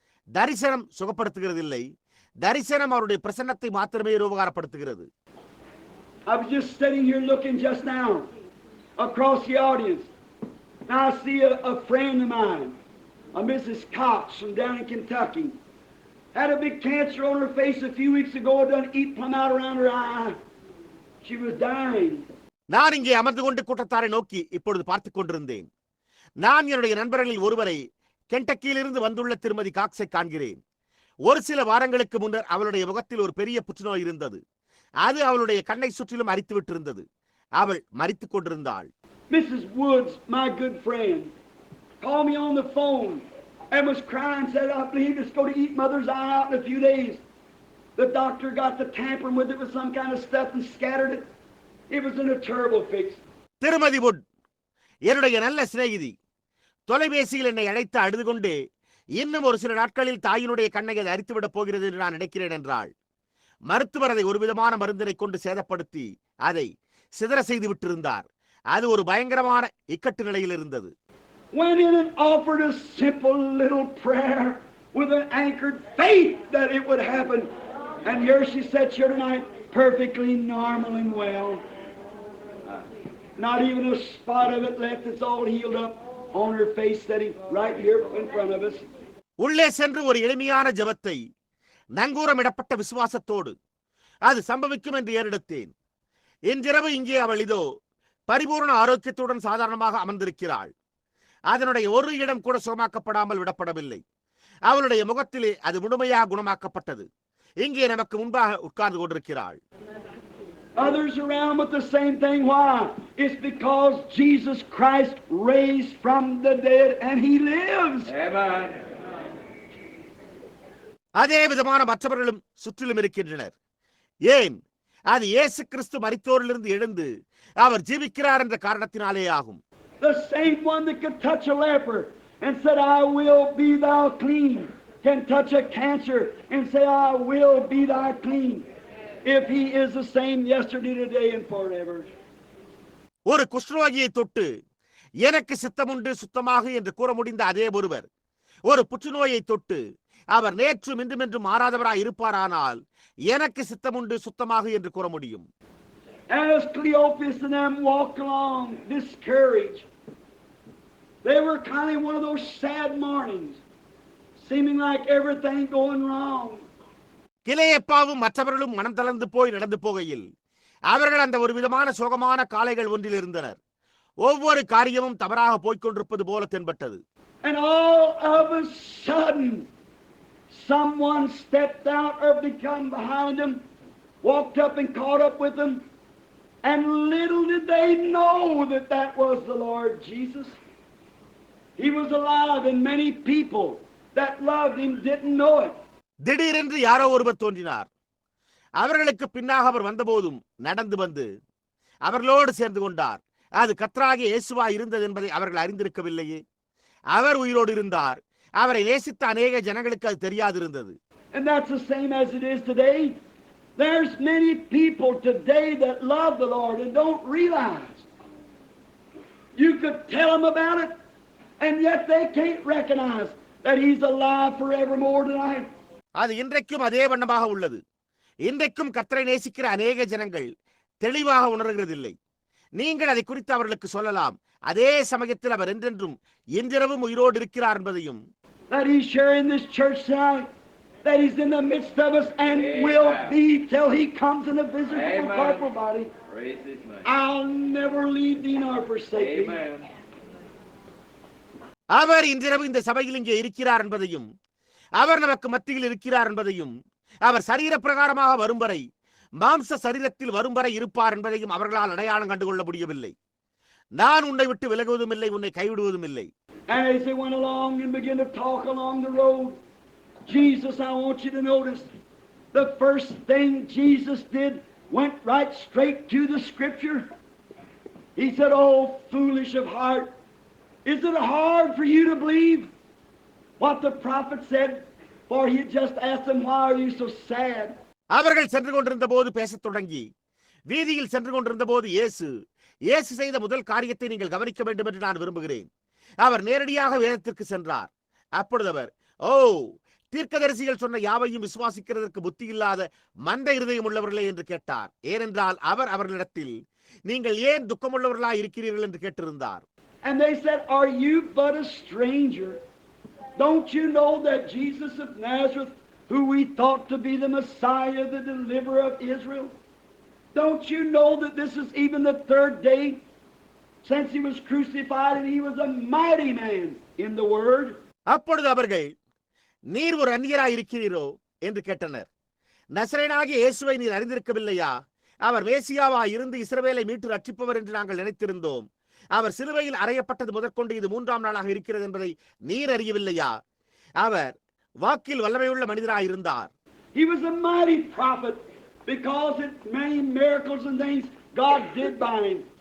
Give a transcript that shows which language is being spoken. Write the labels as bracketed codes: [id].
[ta] தரிசனம் சுகப்படுத்துகிறதில்லை. தரிசனம் அவருடைய பிரசன்னத்தை மாத்திரமே உபகாரப்படுத்துகிறது. [en] I was just sitting here looking just now across the audience. Now I see a friend of mine, a Mrs. Cox from down in Kentucky. Had a big cancer on her face a few weeks ago. It done eat plumb out around her eye. She was dying. [ta] நான் இங்கே அமர்ந்து கொண்டு கூட்டத்தாரை நோக்கி இப்பொழுது பார்த்துக் கொண்டிருந்தேன். நான் என்னுடைய நண்பர்களில் ஒருவரை கென்டக்கியிலிருந்து வந்துள்ள திருமதி காக்ஸை காண்கிறேன். ஒரு சில வாரங்களுக்கு முன்னர் அவளுடைய முகத்தில் ஒரு பெரிய புற்றுநோய் இருந்தது. அது அவளுடைய கண்ணை சுற்றிலும் அரித்து விட்டிருந்தது. அவள் மரித்துக் கொண்டிருந்தாள். [en] Mrs. Woods, my good friend, called me on the phone and was crying, said, I believe it's going to eat Mother's eye out in a few days. The doctor got to tampering with it with some kind of stuff and scattered it. It was in a terrible fix. [ta] திருமதி would, என்னுடைய நல்ல சிநேகிதி, தொலைபேசியில் என்னை அழைத்து அழுது கொண்டே, இன்னும் ஒரு சில நாட்களில் தாயினுடைய கண்ணை அது அரித்துவிடப் போகிறது என்று நான் நினைக்கிறேன் என்றாள். மருத்துவர் அதை ஒரு விதமான மருந்தினை கொண்டு சேதப்படுத்தி அதை சிதற செய்து விட்டிருந்தார். அது ஒரு பயங்கரமான இக்கட்டு நிலையில் இருந்தது. [en] Went in and offered a simple little prayer with an anchored faith that it would happen. And here she sits here tonight, perfectly normal and well. Not even a spot of it left. It's all healed up on her face, sitting right here in front of us. [ta] உள்ளே சென்று ஒரு எளிமையான ஜெபத்தை நங்கூரமிடப்பட்ட விசுவாசத்தோடு அது சம்பவிக்கும் என்று ஏறெடுத்தேன். இன்றிரவு இங்கே அவள் இதோ பரிபூர்ண ஆரோக்கியத்துடன் சாதாரணமாக அமர்ந்திருக்கிறாள். அதனுடைய ஒரு இடம் கூட சுகமாக்கப்படாமல் விடப்படவில்லை. அவளுடைய முகத்திலே அது முழுமையாக குணமாக்கப்பட்டது. இங்கே நமக்கு முன்பாக உட்கார்ந்து கொண்டிருக்கிறாள். [en] Others around with the same thing. Why? It's because Jesus Christ raised from the dead and he lives. Amen. [ta] அதே விதமான மற்றவர்களும் சுற்றிலும் இருக்கின்றனர். ஏன்? அது இயேசு கிறிஸ்து மரித்தோரிலிருந்து எழுந்து அவர் ஜீவிக்கிறார் என்ற காரணத்தினாலே ஆகும். [en] The same one that could touch a leper and said, I will be thou clean, can touch a cancer and say, I will be thou clean. If he is the same yesterday, today and forever. [ta] ஒரு குஷ்டரோகியை தொட்டு எனக்கு சித்தமுண்டு சுத்தமாக என்று கூற முடிந்த அதே ஒருவர் ஒரு புற்றுநோயை தொட்டு அவர் நேற்றும் இன்றும் என்றும் மாறாதவராய் இருப்பாரானால் எனக்கு சித்தமுண்டு சுத்தமாக என்று கூற முடியும். [en] As Cleopas and them walked along discouraged, They were kind of one of those sad mornings, seeming like everything going wrong. [ta] கிளையப்பாவும் மற்றவர்களும் மனம் தளர்ந்து போய் நடந்து போகையில் அவர்கள் அந்த ஒரு விதமான சோகமான காலைகள் ஒன்றில் இருந்தனர். ஒவ்வொரு காரியமும் தவறாக போய்கொண்டிருப்பது போல தென்பட்டது. [en] And all of a sudden, someone stepped out or become behind them, walked up and caught up with them, and little did they know that that was the Lord Jesus. He was alive, and many people that loved him didn't know it. [ta] திடீரென்று யாரோ ஒருவர் தோன்றினார். அவர்களுக்கு பின்னாக அவர் வந்தபோதும் நடந்து வந்து அவர்களோடு சேர்ந்து கொண்டார். அது கர்த்தராகிய இயேசுவாய் இருந்தது என்பதை அவர்கள் அறிந்திருக்கவில்லையே. அவர் உயிரோடு இருந்தார். அவரை நேசித்த அநேக ஜனங்களுக்கு அது தெரியாதிருந்தது. [en] And that's the same as it is today. There's many people today that love the Lord and don't realize. You could tell them about it, and yet they can't recognize that he's alive forevermore tonight. [ta] அது இன்றைக்கும் அதே வண்ணமாக உள்ளது. இன்றைக்கும் கர்த்தரை நேசிக்கிற அநேக ஜனங்கள் தெளிவாக உணர்கிறதில்லை. நீங்கள் அதை குறித்து அவர்களுக்கு சொல்லலாம். அதே சமயத்தில் அவர் என்றென்றும் இன்றிரவும் உயிரோடு இருக்கிறார் என்பதையும், [en] that he's sharing this church tonight, that he's in the midst of us and will be till he comes in a physical corporal body. I'll never leave thee nor forsake thee. [ta] அவர் இன்றிரவு இந்த சபையில் இங்கே இருக்கிறார் என்பதையும், அவர் நமக்கு மத்தியில் இருக்கிறார் என்பதையும், அவர் சரீர பிரகாரமாக வரும் வரை, மாம்ச சரீரத்தில் வரும் வரை இருப்பார் என்பதையும் அவர்களால் அடையாளம் கண்டுகொள்ள முடியவில்லை. நான் உன்னை விட்டு விலகுவதும் இல்லை, உன்னை கைவிடுவதும் இல்லை. [en] And as they went along and began to talk along the road, Jesus, I want you to notice, the first thing Jesus did went right straight to the Scripture. He said, "Oh, foolish of heart, is it hard for you to believe what the prophet said?" For he had just asked them, "Why are you so sad?" [ta] அவர்கள் சென்று கொண்டிருந்த போது பேசத் தொடங்கி, வீதியில் சென்று கொண்டிருந்த போது இயேசு செய்த முதல் காரியத்தை நீங்கள் கவனிக்க வேண்டும் என்று நான் விரும்புகிறேன். அவர் நேரடியாக வேதத்திற்கு சென்றார். அப்பொழுது அவர், "ஓ, தீர்க்கதரிசிகள் சொன்ன யாவையும் விசுவாசிக்கிறதற்கு புத்தி இல்லாத மந்த இருதயம் உள்ளவர்களே" என்று கேட்டார். ஏனென்றால் அவர் அவர்களிடத்தில், நீங்கள் ஏன் துக்கமுள்ளவர்களாய் இருக்கிறீர்கள் என்று கேட்டிருந்தார். [en] And they said, "Are you but a stranger? Don't you know that Jesus of Nazareth, who we thought to be the Messiah, the deliverer of Israel? Don't you know that this is even the third day since he was crucified, and he was a mighty man in the word?" [ta] அப்பொழுது அவர்கள், "நீர் ஒரு அந்நியராய் இருக்கிறீரோ?" என்று கேட்டனர். நசரேயனாகிய இயேசுவை நீர் அறிந்திருக்கவில்லையா? அவர் மேசியாவாய் இருந்து இஸ்ரவேலை மீட்டு ரட்சிப்பவர் என்று நாங்கள் நினைத்திருந்தோம். அவர் சிலுவையில் அறையப்பட்டது முதற்கொண்டு இது 3ஆம் நாளாக இருக்கிறது என்பதை நீர் அறியவில்லையா? அவர் வாக்கில் வல்லமையுள்ள மனிதராய் இருந்தார். [en] He was a mighty prophet because of many miracles and things God did by him.